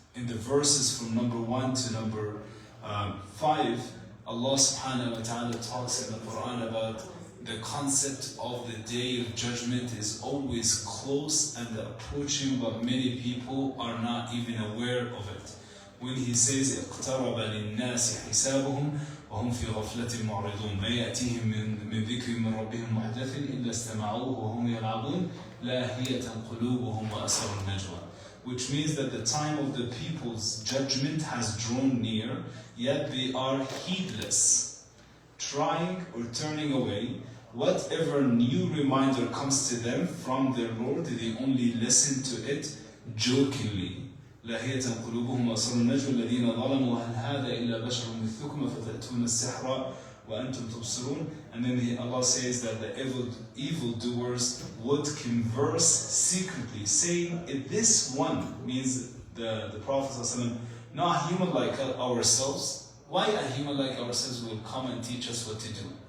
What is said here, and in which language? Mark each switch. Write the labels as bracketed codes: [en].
[en] In the verses from number 1 to number 5, Allah subhanahu wa ta'ala talks in the Qur'an about the concept of the day of judgment is always close and approaching, but many people are not even aware of it. When he says [ar] اقترب للناس حسابهم وهم في غفلة معرضون ما يأتيهم من ذكر من ربهم محدث إلا استمعوه وهم يلعبون لاهية قلوبهم وأسر النجوى. [en] Which means that the time of the people's judgment has drawn near, yet they are heedless, trying or turning away. Whatever new reminder comes to them from their Lord, they only listen to it jokingly. [ar] لاهية قلوبهم وأسر النجوى الذين ظلموا هل هذا إلا بشر مثلكم أفتأتون السحر وأنتم تبصرون. [en] And then Allah says that the evildoers would converse secretly, saying, if this one, means the Prophet ﷺ, not human like ourselves, why a human like ourselves will come and teach us what to do?